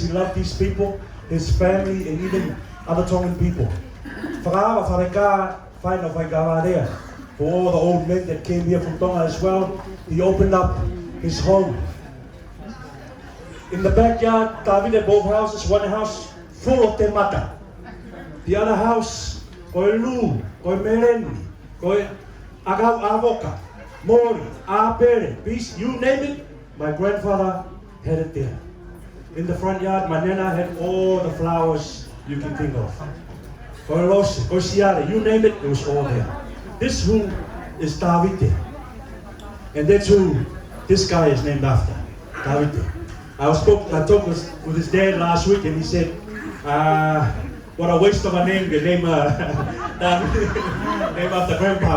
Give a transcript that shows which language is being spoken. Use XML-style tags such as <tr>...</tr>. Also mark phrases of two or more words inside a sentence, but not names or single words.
<en>He loved these people, his family, and even other Tongan people. For all the old men that came here from Tonga as well, he opened up his home. In the backyard, Tavite, both houses, one house full of</en> <to>te mata.</to> <en>The other house,</en> <to>koe lu, koe mereni, koe agau avoka, mori, apere,</to> <en>peace, you name it, my grandfather had it there. In the front yard, my nana had all the flowers you can think of.</en> <to>Koe rose, koe siare,</to> <en>you name it, it was all there. This who is Tavite. And that's who this guy is named after, Tavite. I talked with his dad last week, and he said, what a waste of a name, the name, name after grandpa.</en>